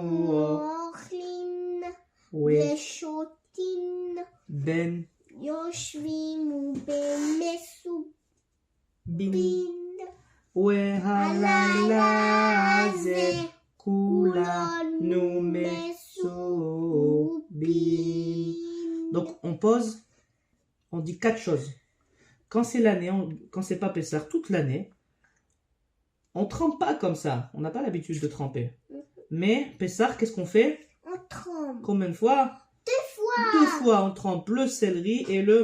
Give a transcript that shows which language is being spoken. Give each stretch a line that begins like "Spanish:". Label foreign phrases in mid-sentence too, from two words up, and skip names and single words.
Hebrew: אוכלים ושותים בן יושבים ובמסובין והלילה הזה כולנו מסובין.
French: Donc on pose, on dit 4 choses. Quand c'est l'année, quand c'est pas Pessah, toute l'année, on trempe pas comme ça. On n'a pas l'habitude de tremper. Mais Pessah, qu'est-ce qu'on fait? on trempe Combien de fois? 2 fois on trempe le céleri et le